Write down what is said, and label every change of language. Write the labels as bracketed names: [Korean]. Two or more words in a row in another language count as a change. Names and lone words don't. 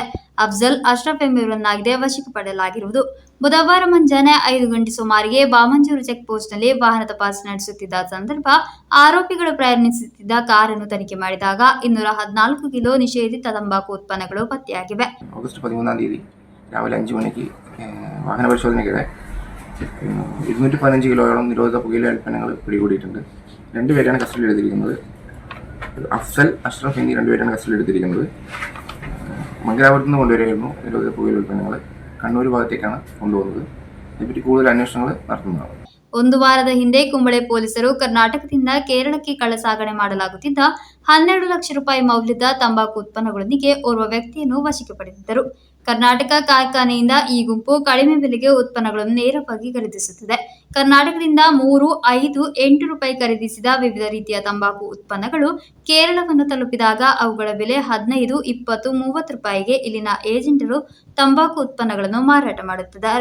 [Kannada] ಅಫ್ಜಲ್, ಅಶ್ರಫ್ ಎಂಬುವರನ್ನಾಗಿದೆ ವಶಕ್ಕೆ ಪಡೆಯಲಾಗಿರುವುದು. ಬುಧವಾರ ಮುಂಜಾನೆ 5 ಗಂಟೆ ಸುಮಾರಿಗೆ ಬಾಮಂಜೂರು ಚೆಕ್ಪೋಸ್ಟ್ನಲ್ಲಿ ವಾಹನ ತಪಾಸಣೆ ನಡೆಸುತ್ತಿದ್ದ ಸಂದರ್ಭ ಆರೋಪಿಗಳು ಪ್ರಯಾಣಿಸುತ್ತಿದ್ದ ಕಾರನ್ನು ತನಿಖೆ ಮಾಡಿದಾಗ 214 ಕಿಲೋ ನಿಷೇಧಿತ ತಂಬಾಕು ಉತ್ಪನ್ನಗಳು ಪತ್ತೆಯಾಗಿವೆ. [Malayalam] ಆಗಸ್ಟ್ 13 രാവിലെ 5 മണിക്ക് വാഹന പരിശോധനയ്ക്കിടെ 215 കിലോയോളം നിരോധിത പുകയില ഉൽപ്പന്നങ്ങൾ പിടികൂടിയിട്ടുണ്ട്. 2 പേരാണ് കസ്റ്റഡിയിൽ എടുത്തിരിക്കുന്നത്. അഫ്സൽ, അഷ്റഫ് എന്നീ 2 പേരാണ് കസ്റ്റഡിയിൽ എടുത്തിരിക്കുന്നത്. മംഗലാപുരത്ത് നിന്ന് കൊണ്ടുവരികയായിരുന്നു നിരോധിത പുകയില ഉൽപ്പന്നങ്ങൾ. കണ്ണൂർ ഭാഗത്തേക്കാണ് കൊണ്ടുപോകുന്നത്. ഇതിനെപ്പറ്റി കൂടുതൽ അന്വേഷണങ്ങൾ നടത്തുന്നതാണ്. [Kannada] ಒಂದು ವಾರದ ಹಿಂದೆ ಕುಂಬಳೆ ಪೊಲೀಸರು ಕರ್ನಾಟಕದಿಂದ ಕೇರಳಕ್ಕೆ ಕಳ್ಳಸಾಗಣೆ ಮಾಡಲಾಗುತ್ತಿದ್ದ 12 ಲಕ್ಷ ರೂಪಾಯಿ ಮೌಲ್ಯದ ತಂಬಾಕು ಉತ್ಪನ್ನಗಳೊಂದಿಗೆ ಓರ್ವ ವ್ಯಕ್ತಿಯನ್ನು ವಶಕ್ಕೆ ಪಡೆದಿದ್ದರು. ಕರ್ನಾಟಕ ಕಾರ್ಖಾನೆಯಿಂದ ಈ ಗುಂಪು ಕಡಿಮೆ ಬೆಲೆಗೆ ಉತ್ಪನ್ನಗಳನ್ನು ನೇರವಾಗಿ ಖರೀದಿಸುತ್ತದೆ. ಕರ್ನಾಟಕದಿಂದ 3, 5, 8 ರೂಪಾಯಿ ಖರೀದಿಸಿದ ವಿವಿಧ ರೀತಿಯ ತಂಬಾಕು ಉತ್ಪನ್ನಗಳು ಕೇರಳವನ್ನು ತಲುಪಿದಾಗ ಅವುಗಳ ಬೆಲೆ 15, 20, 30 ರೂಪಾಯಿಗೆ ಇಲ್ಲಿನ ಏಜೆಂಟರು ತಂಬಾಕು ಉತ್ಪನ್ನಗಳನ್ನು ಮಾರಾಟ ಮಾಡುತ್ತಿದ್ದಾರೆ.